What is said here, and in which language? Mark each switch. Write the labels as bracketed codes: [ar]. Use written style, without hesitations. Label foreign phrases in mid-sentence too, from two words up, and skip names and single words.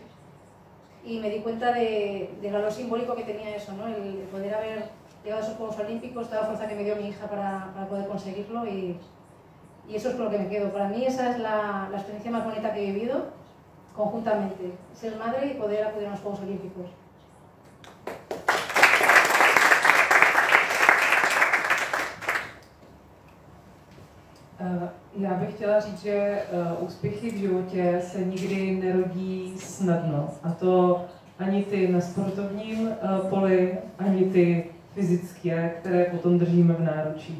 [es] Y me di cuenta del valor simbólico que tenía eso, ¿no? El poder haber llegado a esos Juegos Olímpicos, toda la fuerza que me dio mi hija para poder conseguirlo y eso es con lo que me quedo. Para mí esa es la experiencia más bonita que he vivido conjuntamente, ser madre y poder acudir a los Juegos Olímpicos. [cs] Já bych chtěla říct, že úspěchy v životě se nikdy nerodí snadno. A to ani ty na sportovním poli, ani ty fyzické, které potom držíme v náručí.